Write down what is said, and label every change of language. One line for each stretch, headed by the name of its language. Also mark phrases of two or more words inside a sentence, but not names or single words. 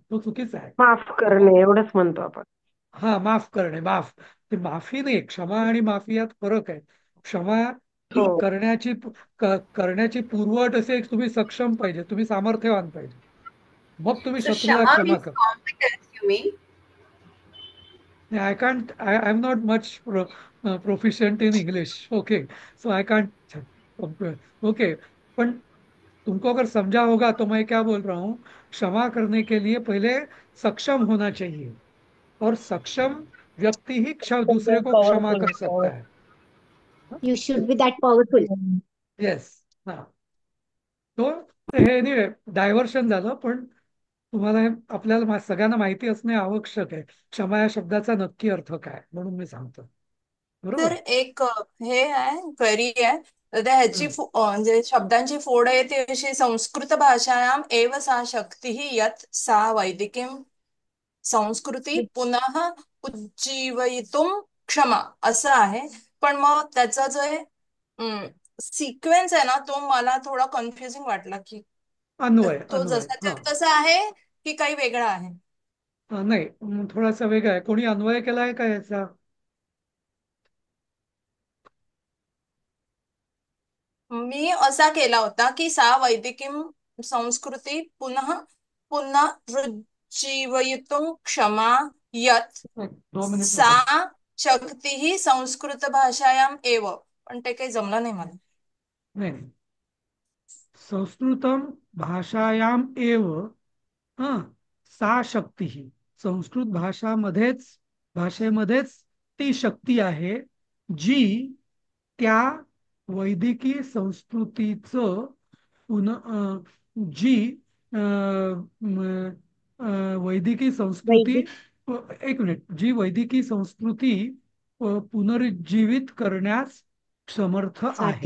Marathi: तो चुकीचा आहे. माफ करणे एवढंच म्हणतो आपण. हा, माफ करणे, ते माफी नाही, क्षमा आणि माफी यात फरक आहे. क्षमा हो. करण्याची पूर्वअट असे तुम्ही सक्षम पाहिजे, तुम्ही सामर्थ्यवान पाहिजे, मग तुम्ही So शत्रूला Shama क्षमा means कर.
English: competence, you mean? I can't, I'm not much proficient in English. Okay. So I can't. Okay.
Hindi: पण तुमको अगर समझा होगा तो मैं क्या बोल रहा हूं, क्षमा करने के लिए पहले सक्षम होना चाहिए, और सक्षम व्यक्ति ही दूसरे को क्षमा पॉवरफुल कर सकता है.
English: you should be that powerful.
Marathi: येस. हा. तो हे नाही, डायव्हर्शन झालं, पण तुम्हाला आपल्याला सगळ्यांना माहिती असणे आवश्यक आहे, क्षमा या शब्दाचा नक्की अर्थ काय, म्हणून मी सांगतो, बरोबर? तर एक हे आहे, क्वेरी आहे. तर त्या ह्याची हम्म. म्हणजे शब्दांची फोड आहे ती अशी:
Sanskrit: संस्कृत भाषायाम एव सा शक्ती यत् सा वैदिकीं संस्कृती पुनः उज्जीवयितुम क्षमा, असं आहे.
Marathi: पण मग त्याचा जो सिक्वेन्स आहे ना, तो मला थोडा कन्फ्युजिंग वाटला, की अन्वय, तो अन्वय. जसा हा. तसा आहे की काही वेगळा आहे. नाही, थोडासा वेगळा आहे. कोणी अन्वय केलाय का याचा? मी असा केला होता की
Sanskrit: सा वैदिकीं संस्कृती पुनः पुनरुज्जीवयितुं क्षमा यत्
Marathi: 2 मिनिट सा नको.
Sanskrit: शक्ती संस्कृत भाषायाम एव.
Marathi: पण ते काही जमलं नाही मला. नाही, नाही.
Sanskrit: संस्कृतम भाषायाम एव हा सा शक्ती,
Marathi: संस्कृत भाषेमध्येच ती शक्ती आहे, जी त्या वैदिकी संस्कृतीचं जी वैदिकी संस्कृती, वैदिक एक मिनिट, जी वैदिकी संस्कृती पुनरुज्जीवित करण्यास समर्थ आहे,